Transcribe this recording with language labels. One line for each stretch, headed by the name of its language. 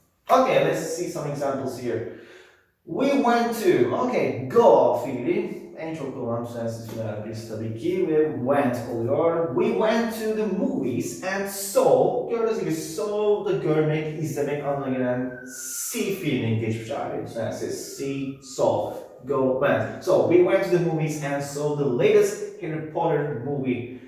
English: Okay, let's see some examples here. We went to, okay, go fiili.
Turkish: En çok kullanılan düzensiz fiiller birisi tabii ki ve went oluyor.
English: We went to the movies and saw.
Turkish: Gördüğünüz gibi saw da görmek, izlemek anlamına gelen see fiilinin geçmiş hali düzensiz.
English: See, saw, go, went. So we went to the movies and saw the latest Harry Potter movie.